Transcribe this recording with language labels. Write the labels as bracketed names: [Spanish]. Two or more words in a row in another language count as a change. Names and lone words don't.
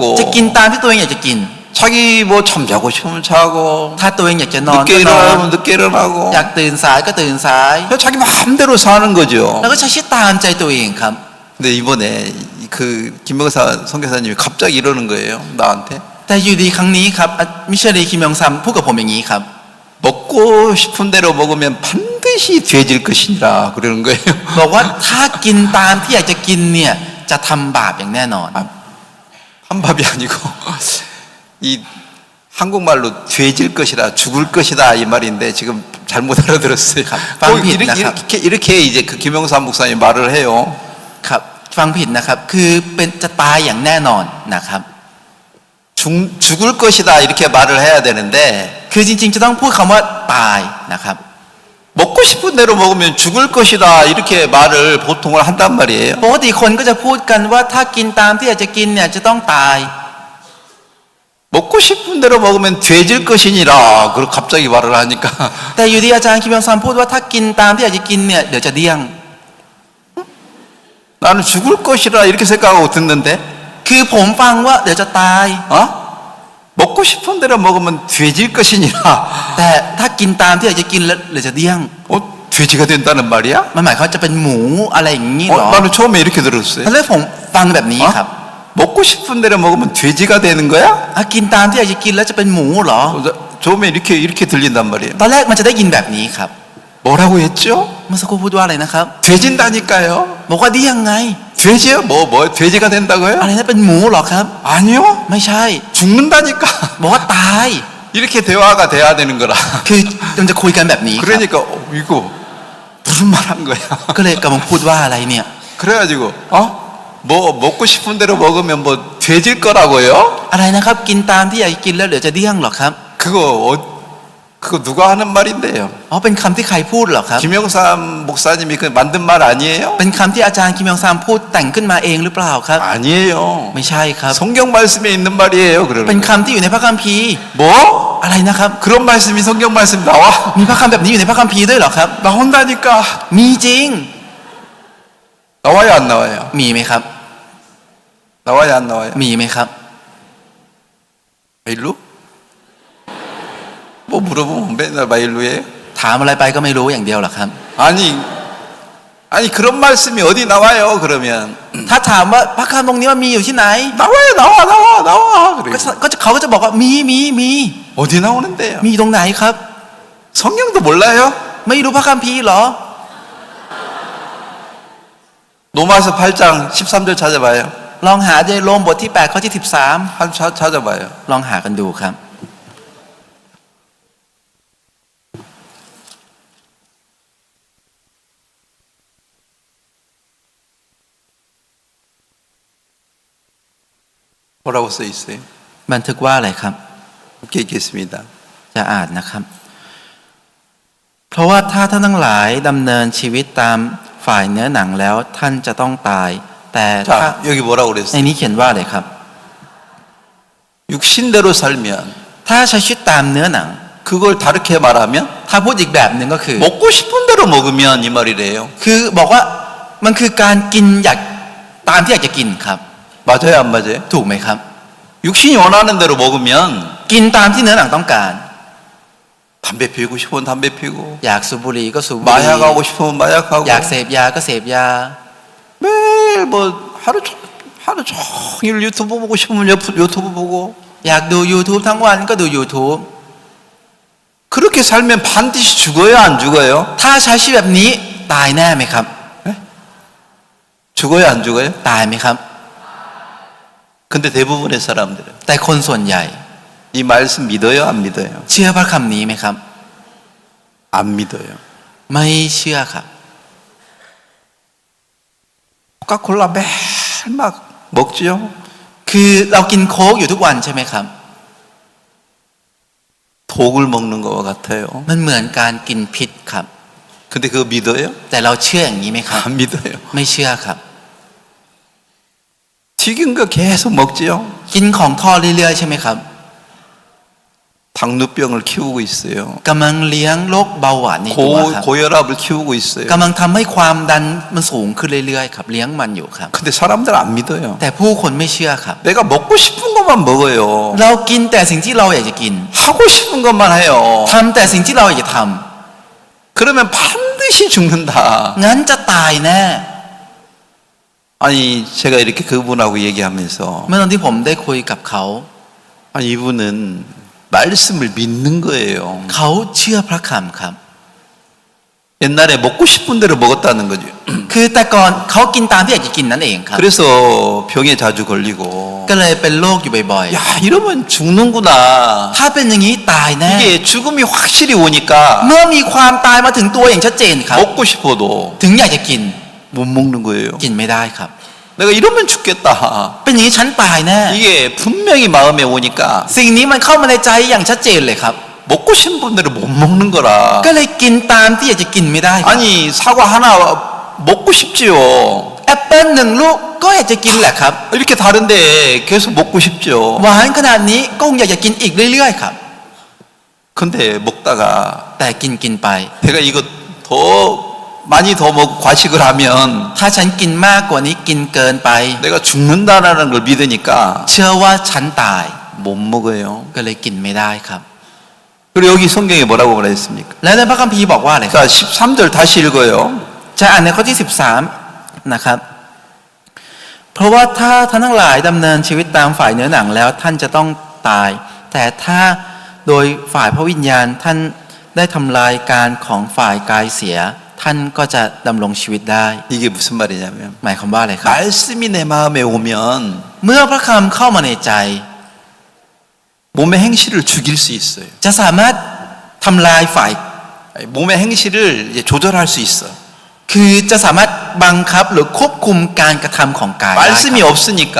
[Thai] จะกินตามที่ตัวเองอยากจะกิน [Korean] 자기 뭐 잠자고 싶으면 자고 [Thai] ถ้าตัวเองอยากจะนอน [Korean] 늦게 [Thai] ก็นอน [Korean] 일어나면 늦게 일어나고 [Thai] อยากตื่นสายก็ตื่นสาย [Korean] 그냥 자기 마음대로 사는 거죠. [Thai] แล้วก็ใช้ชีวิตตามใจตัวเองครับ [Korean] 근데 이번에 그 김명사 선교사님이 갑자기 이러는 거예요. 나한테 [Thai] แต่อยู่ดีครั้งนี้ครับมิเชลีคิมยองซัมพูดกับผมอย่างนี้ครับ [Korean] 먹고 싶은 대로 먹으면 반드시 돼질 것이니라 그러는 거예요. [Thai] บอกว่าถ้ากินตามที่อยากจะกินเนี่ยจะทำบาปอย่างแน่นอน [Korean] 한밥이 아니고 이 한국말로 돼질 것이다, 죽을 것이다 이 말인데 지금 잘못 알아들었어요. 꼭 이렇게 이제 그 김영삼 목사님 말을 해요. [Thai] ครับฟังผิดนะครับคือเป็นจะตายอย่างแน่นอนนะครับ [Korean] 죽을 것이다 이렇게 말을 해야 되는데 [Thai] คือจริงๆจะต้องพูดคำว่าตายนะครับ [Korean] 먹고 싶은 대로 먹으면 죽을 것이다 이렇게 말을 보통을 한단 말이에요. [Thai] ปกติคนก็จะพูดกันว่าถ้ากินตามที่อยากจะกินเนี่ยจะต้องตาย [Korean] 먹고 싶은 대로 먹으면 돼질 것이니라 그렇게 갑자기 말을 하니까 [Thai] แต่อยู่ดีอาจารย์คิมยองซัมพูดว่าถ้ากินตามที่อยากจะกินเนี่ยเดี๋ยวจะเดี้ยง [Korean] 나는 죽을 것이라 이렇게 생각하고 듣는데 [Thai] คือผมฟังว่าเดี๋ยวจะตาย [Korean] 먹고 싶은 대로 먹으면 돼질 것이니라 [Thai] แต่ถ้ากินตามที่อยากจะกินแล้วเดี๋ยวจะเดี้ยง [Korean] 돼지가 된다는 말이야? [Thai] มันหมายความว่าจะเป็นหมูอะไรอย่างนี้หรอ [Korean] 나는 처음에 이렇게 들었어요. [Thai] ตอนแรกผมฟังแบบนี้ครับ [Korean] 먹고 싶은 대로 먹으면 돼지가 되는 거야? [Thai] กินตามที่อยากจะกินแล้วจะเป็นหมูเหรอ [Korean] 처음에 이렇게 들린단 말이에요. [Thai] ตอนแรกมันจะได้ยินแบบนี้ครับ [Korean] 뭐라고 했죠? [Thai] เมื่อสักครู่พูดว่าอะไรนะครับ [Korean] 돼진다니까요. [Thai] บอกว่าเดี้ยงไง [Korean] 돼지요? 뭐 돼지가 된다고요? [Thai] อะไรนะเป็นหมูเหรอครับ [Korean] 아니요. [Thai] ไม่ใช่ [Korean] 죽는다니까. [Thai] บอกว่าตาย [Korean] 이렇게 대화가 돼야 되는 거라. [Thai] คือมันจะคุยกันแบบนี้ครับ [Korean] 그러니까 이거 무슨 말 한 거야? [Thai] ก็เลยกำลังพูดว่าอะไรเนี่ย [Korean] 그래가지고 뭐 먹고 싶은 대로 먹으면 뭐 돼질 거라고요? [Thai] อะไรนะครับกินตามที่อยากกินแล้วเดี๋ยวจะเดี้ยงเหรอครับ [Korean] 그거 누가 하는 말인데요? [Thai] อ๋อเป็นคำที่ใครพูดเหรอครับ [Korean] 김영삼 목사님이 그 만든 말 아니에요? [Thai] เป็นคำที่อาจารย์คิมยองซัมพูดแต่งขึ้นมาเองหรือเปล่าครับ [Korean] 아니에요. [Thai] ไม่ใช่ครับ [Korean] 성경 말씀에 있는 말이에요. [Thai] เป็น [Korean] 그러는 [Thai] คำที่อยู่ในพระคัมภีร์ [Korean] 뭐? [Thai] อะไรนะครับ [Korean] 그런 말씀이 성경 말씀 나와? [Thai] มีพระคำแบบนี้อยู่ในพระคัมภีร์ด้วยเหรอครับ [Korean] 나온다니까. [Thai] มีจริง [Korean] 나와요 안 나와요? [Thai] มีไหมครับ [Korean] 나와요 안 나와요? [Thai] มีไหมครับ [Korean] 마일루? 뭐 물어보면 맨날 마일루예요? [Thai] ถามอะไรไปก็ไม่รู้อย่างเดียวหรอกครับ [Korean] 아니 그런 말씀이 어디 나와요 그러면 [Thai] ถ้าถามว่าพระคำตรงนี้มันมีอยู่ที่ไหน [Korean] 나와요 나와 [Thai] ก็ [Korean] 그래요. [Thai] เขาก็จะบอกว่ามี [Korean] 어디 나오는데요? [Thai] มีตรงไหนครับ [Korean] 성경도 몰라요? [Thai] ไม่รู้พระคัมภีร์เหรอ [Korean] 로마서 8장 13절 찾아봐요. [Thai] ลองหาในโรมบทที่8ข้อที่13 [Korean] 찾아봐요. [Thai] ลองหากันดูครับ [Korean] 뭐라고 써 있어요? [Thai] บันทึกว่าอะไรครับ [Korean] 함께 읽겠습니다. [Thai] จะอ่านนะครับ เพราะว่าถ้าท่านทั้งหลายดำเนินชีวิตตามฝ่ายเนื้อหนังแล้วท่านจะต้องตาย แต่ถ้า [Korean] 자, 여기 뭐라고 [Thai] ใน [Korean] 그랬어요? [Thai] นี้เขียนว่าอะไรครับ [Korean] 육신대로 살면 [Thai] ถ้าใช้ชีวิตตามเนื้อหนัง [Korean] 그걸 다르게 말하면 [Thai] ถ้าพูดอีกแบบหนึ่งก็คือ [Korean] 먹고 싶은 대로 먹으면 이 말이래요. [Thai] คือบอกว่ามันคือการกินอยากตามที่อยากจะกินครับ [Korean] 맞아요 안 맞아요? [Thai] ถูกไหมครับ [Korean] 육신이 원하는 대로 먹으면 [Thai] กินตามที่เนื้อหนังต้องการ [Korean] 담배 피우고 싶으면 담배 피우고 [Thai] อยากสูบบุหรี่ก็สูบบุหรี่ [Korean] 마약하고 싶으면 마약하고 [Thai] อยากเสพยาก็เสพยา [Korean] 매일 뭐 하루 종일 유튜브 보고 싶으면 유튜브 보고 [Thai] อยากดู YouTube ทั้งวันก็ดู YouTube [Korean] 그렇게 살면 반드시 죽어요 안 죽어요? [Thai] ถ้าใช้ชีวิตแบบนี้ตายแน่ไหมครับ [Korean] 죽어요 안 죽어요? [Thai] ตายไหมครับ [Korean] 근데 대부분의 사람들은 [Thai] แต่คนส่วนใหญ่ [Korean] 이 말씀 믿어요 안 믿어요? [Thai] เชื่อพระคำนี้ไหมครับ [Korean] 안 믿어요. [Thai] ไม่เชื่อครับ [Korean] 코카콜라 매일 막 먹지요? [Thai] คือเรากินโค้กอยู่ทุกวันใช่ไหมครับ [Korean] 독을 먹는 것과 같아요. [Thai] มันเหมือนการกินพิษครับ [Korean] 근데 그거 믿어요? [Thai] แต่เราเชื่ออย่างนี้ไหมครับ [Korean] 안 믿어요. [Thai] ไม่เชื่อครับ [Korean] 튀긴 거 계속 먹지요? [Thai] กินของทอดเรื่อยๆใช่ไหมครับ [Korean] 당뇨병을 키우고 있어요. [Thai] กำลังเลี้ยงโรคเบาหวานในตัวครับ [Korean] 고혈압을 키우고 있어요. [Thai] กำลังทำให้ความดันมันสูงขึ้นเรื่อยๆครับเลี้ยงมันอยู่ครับ [Korean] 근데 사람들 안 믿어요. [Thai] แต่ผู้คนไม่เชื่อครับ [Korean] 내가 먹고 싶은 것만 먹어요. [Thai] เรากินแต่สิ่งที่เราอยากจะกิน [Korean] 하고 싶은 것만 해요. [Thai] ทำแต่สิ่งที่เราอยากจะท [Korean] 그러면 반드시 죽는다. [Thai] ำงั้นจะตายแน่ [Korean] 아니 제가 이렇게 그분하고 얘기하면서 [Thai] เมื่อตอนที่ผมได้คุยกับเขา [Korean] 아니 이분은 말씀을 믿는 거예요. [Thai] เขาเชื่อพระคำครับ [Korean] 옛날에 먹고 싶은 대로 먹었다는 거죠. [Thai] คือแต่ก่อนเขากินตามที่อยากจะกินนั่นเองครับ [Korean] 그래서 병에 자주 걸리고 [Thai] ก็เลยเป็นโรคอยู่บ่อย [Korean] 야 이러면 죽는구나. [Thai] ๆ ถ้าเป็นอย่างนี้ตายแน่ [Korean] 이게 죽음이 확실히 오니까 [Thai] เมื่อมีความตายมาถึงตัวอย่างชัดเจนครับ [Korean] 먹고 싶어도 [Thai] ถึงอยากจะกิน [Korean] 못 먹는 거예요. [Thai] กินไม่ได้ครับ [Korean] 내가 이러면 죽겠다. [Thai] เป็นอย่างนี้ฉันตายแน่ [Korean] 이게 분명히 마음에 오니까 [Thai] สิ่งนี้มันเข้ามาในใจอย่างชัดเจนเลยครับ [Korean] 먹고 싶은 분들은 못 먹는 거라. [Thai] ก็เลยกินตามที่อยากจะกินไม่ได้ครับ [Korean] 아니 사과 하나 먹고 싶지요. [Thai] แอปเปิ้ลหนึ่งลูกก็อยากจะกินแหละครับ [Korean] 이렇게 다른데 계속 먹고 싶죠. [Thai] หวานขนาดนี้ก็คงอยากจะกินอีกเรื่อยๆครับ [Korean] 근데 먹다가 [Thai] แต่กินไป [Korean] 내가 이거 더 많이 더 먹고 과식을 하면 [Thai] ถ้าฉันกินมากกว่านี้กินเกินไป [Korean] 내가 죽는다라는 걸 믿으니까 [Thai] เชื่อว่าฉันตาย [Korean] 못 먹어요. [Thai] ก็เลยกินไม่ได้ครับ [Korean] 그리고 여기 성경에 뭐라고 말했습니까? [Thai] และในพระคัมภีร์บอกว่าอะไรครับ [Korean] 자 13절 다시 읽어요. [Thai] จะอ่านในข้อที่13นะครับ เพราะว่าถ้าท่านทั้งหลายดำเนินชีวิตตามฝ่ายเนื้อหนังแล้วท่านจะต้องตาย แต่ถ้าโดยฝ่ายพระวิญญาณท่านได้ทำลายการของฝ่ายกายเสีย ท่านก็จะดำรงชีวิตได้ [Korean] 이게 무슨 말이냐면 [Thai] หมายความว่าอะไรครับ [Korean] 말씀이 내 마음에 오면 [Thai] เมื่อพระคำเข้ามาในใจ [Korean] 몸의 행실을 죽일 수 있어요. [Thai] จะสามารถทำลายฝ่าย [Korean] 몸의 행실을 이제 조절할 수 있어. [Thai] คือจะสามารถบังคับหรือควบคุมการกระทำของกายได้ครับ [Korean] 말씀이 없으니까